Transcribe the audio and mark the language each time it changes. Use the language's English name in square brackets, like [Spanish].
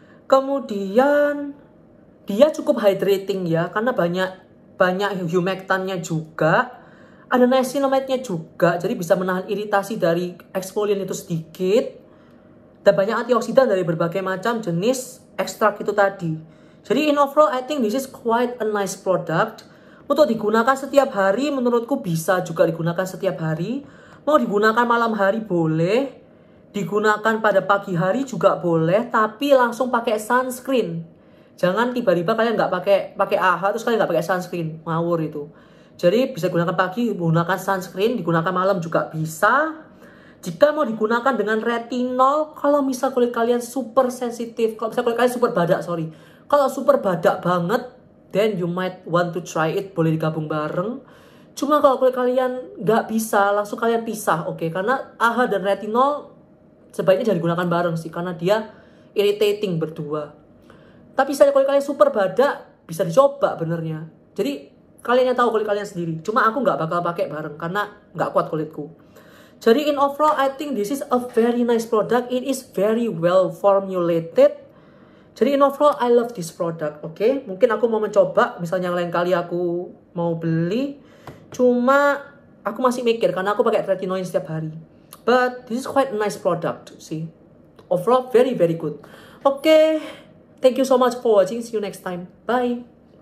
[Indonesian] Kemudian dia cukup hydrating ya, karena banyak humectannya juga. Ada niacinamide-nya juga, jadi bisa menahan iritasi dari eksfolian itu sedikit. Dan banyak antioksidan dari berbagai macam jenis ekstrak itu tadi. [English] Jadi in overall, I think this is quite a nice product. [Indonesian] Untuk digunakan setiap hari, menurutku bisa juga digunakan setiap hari. Mau digunakan malam hari boleh. Digunakan pada pagi hari juga boleh, tapi langsung pakai sunscreen. Jangan tiba-tiba kalian nggak pakai AHA terus kalian nggak pakai sunscreen, ngawur itu. Jadi bisa digunakan pagi, gunakan sunscreen, digunakan malam juga bisa. Jika mau digunakan dengan retinol, kalau misal kulit kalian super sensitif, kalau misal kulit kalian super badak, kalau super badak banget, [English] then you might want to try it, [Indonesian] boleh digabung bareng. Cuma kalau kulit kalian nggak bisa, langsung kalian pisah, oke? Karena AHA dan retinol sebaiknya jangan digunakan bareng sih, karena dia irritating berdua. Tapi misalnya kulit kalian super badak, bisa dicoba benernya. Jadi kalian yang tahu kulit kalian sendiri. Cuma aku nggak bakal pakai bareng karena nggak kuat kulitku. [English] Jadi in overall, I think this is a very nice product. It is very well formulated. Jadi in overall, I love this product. [Indonesian] Oke, mungkin aku mau mencoba. Misalnya yang lain kali aku mau beli. Cuma aku masih mikir karena aku pakai retinoid setiap hari. [English] But this is quite a nice product. See, overall very very good. Oke, thank you so much for watching. See you next time. Bye.